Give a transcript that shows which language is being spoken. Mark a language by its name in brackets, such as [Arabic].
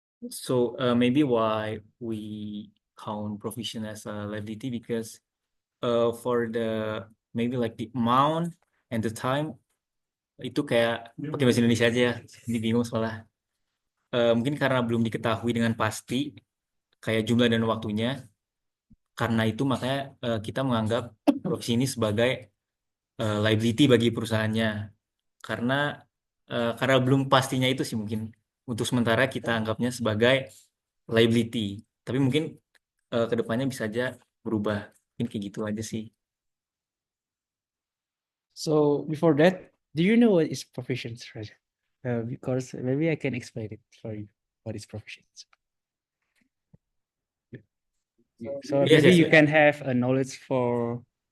[English] So maybe why we count provision as a liability because for the maybe like the amount and the time [Indonesian] itu kayak pakai bahasa Indonesia aja ya. Ini bingung soalnya. Mungkin karena belum diketahui dengan pasti kayak jumlah dan waktunya. Karena itu makanya kita menganggap profesi ini sebagai liability bagi perusahaannya. Karena belum pastinya itu sih mungkin untuk sementara kita anggapnya sebagai liability. Tapi mungkin kedepannya bisa aja berubah. Mungkin kayak gitu aja sih. [English] So before that, do you know what is provisions, Raja? Because maybe I can explain it for you. What is provisions? So Yes, maybe yes, you yes. can have a knowledge for